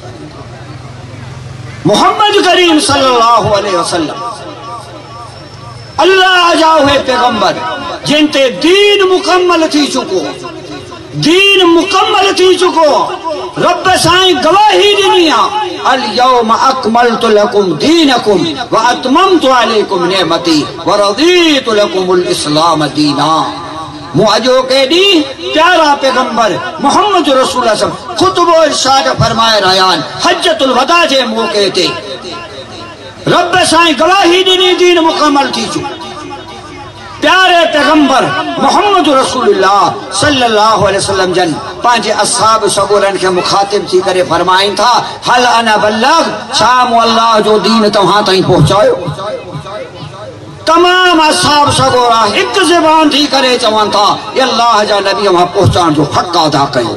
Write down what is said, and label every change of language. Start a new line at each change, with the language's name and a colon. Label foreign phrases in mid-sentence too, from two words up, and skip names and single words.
Sindhi: मोहम्मद करीम
Arabic: صلى الله عليه وسلم
Sindhi: अल्लाह जा उहे पैगंबर जिन ते दीन मुकम्मल थी चुको, दीन मुकम्मल थी चुको। रब साईं गवाही ॾिनी आहे,
Arabic: اليوم أكملت لكم دينكم وأتممت عليكم نعمتي ورضيت لكم الإسلام دينا.
Sindhi: मूं अॼोके ॾींहुं प्यारा पैगंबर मुहम्मद रसूल खुतबो इरशाद फरमाए रहिया आहिनि, हज्जतुल वदा जे मौक़े ते रब साईं गवाही ॾिनी, दीन मुकम्मल थी चुको। प्यारे पैगंबर मुहम्मद रसूलुल्लाह
Arabic: صلى الله عليه وسلم
Sindhi: जन पंहिंजे असहाब सगोरनि खे मुखातिब थी करे फरमाइनि था,
Arabic: هل أنا بلغ,
Sindhi: छा मूं अल्लाह जो दीन तव्हां ताईं पहुचायो? तमाम असहाब सगोरा हिकु ज़बान थी करे चवनि था, अल्लाह जा नबी वहां पहुचाइण जो हक़ अदा कयो।